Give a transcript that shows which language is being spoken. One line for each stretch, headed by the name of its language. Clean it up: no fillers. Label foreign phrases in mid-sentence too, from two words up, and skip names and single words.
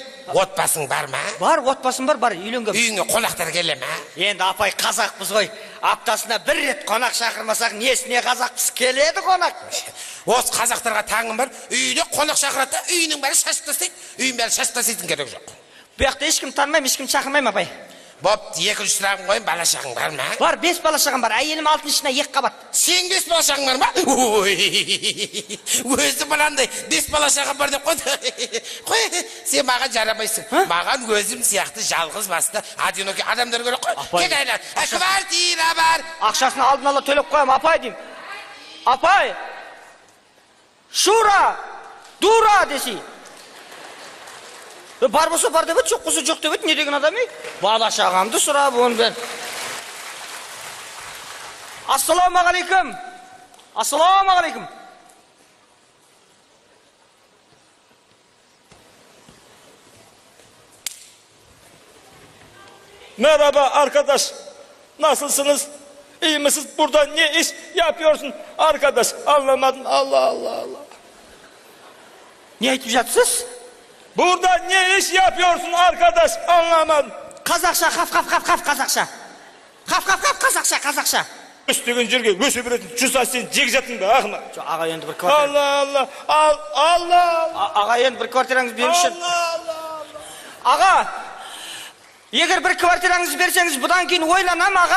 Kazakh: Отбасың бар ма? Бар, отбасым бар, үйленгем. Үйіңе қонақтар келе ма? Енді апай қазақпыз ғой. Аптасына бір рет қонақ шақырмасақ, несіне қазақпыз, келеді қонақ. Осы қазақтарға таңым бар. Үйіне қонақ шақырады, үйінің бәрі шашып тастайды. Үйін бәрі шашып тастайтын керек жоқ.
Uzbek: Bu yoqda hech kim tanimay, hech kim chaqirmayman, apay. Bo'pti,
Kazakh: екінші сұрағым қойын, бала шағың бар ма? Бар, 5 бала шағам бар. Әйелім 6-шына 2 қабат. Сен 5 бала шағың бар ма? Өзі мынандай 5 бала шағам бар деп қойды. Қой, сен маған жарамайсың. Маған өзім сияқты жалғыз басты одинокий адамдар керек қой. Кет айла. Квартира бар. Ақшасын алдын ала төлеп қоям, апай деймін. Апай. Шура, дура десе. Бар болса бар деп, жоқ болса жоқ деп, не деген адам ей? Бала шағамды сұрап оны бер. Ассаламағалейкум. Ассаламағалейкум.
Turkish: Merhaba arkadaş. Nasılsınız? İyi misiniz? Burada ne iş yapıyorsun arkadaş? Anlamadım. Allah Allah Allah.
Kazakh: Ne айтып жатсыз?
Turkish: Burada ne iş yapıyorsun arkadaş? Anlamadım.
Kazakh: Қазақша, қап қазақша. Қазақша. Üstügün жерге өсе беретін жүз сен жек жаттың ба ақымақ? Аға енді бір квартира.
Turkish: Allah Allah. Allah.
Kazakh: Аға енді бір квартираңыз беріңізші.
Turkish: Allah.
Kazakh: Аға, егер бір квартираңыз берсеңіз, бұдан кейін ойланам, аға.